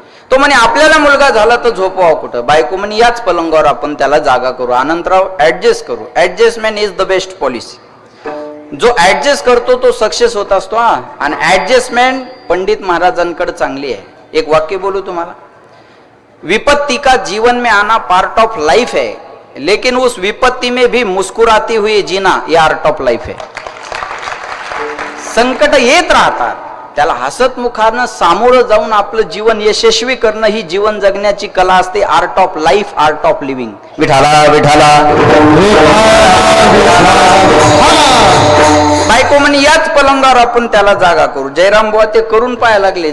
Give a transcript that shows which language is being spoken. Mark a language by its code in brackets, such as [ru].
[mr] तो म्हणे आपल्याला मुलगा झाला तर झोपवावं कुठं. बायको म्हणे याच पलंगावर आपण त्याला जागा करू. आनंदराव ऍडजस्ट करू. [en] Adjustment is the best policy. [mr] जो ऍडजस्ट करतो तो सक्सेस होत असतो. आणि ऍडजस्टमेंट पंडित महाराजांकडे चांगली आहे. एक वाक्य बोलू तुम्हाला. [hi] विपत्ति का जीवन में आना [en] part of life [hi] है, लेकिन उस विपत्ति में भी मुस्कुराती हुई जीना ये [en] art of life [hi] है. [mr] संकट येत राहतात, त्याला हसत मुखानं सामोरं जाऊन आपलं जीवन यशस्वी करणं ही जीवन जगण्याची कला असते. [en] Art of life, art of living. विठाला विठाला. [mr] बायको म्हणे याच पलंगावर आपण त्याला जागा करू. जयराम बुवा ते करून पाहायला लागले.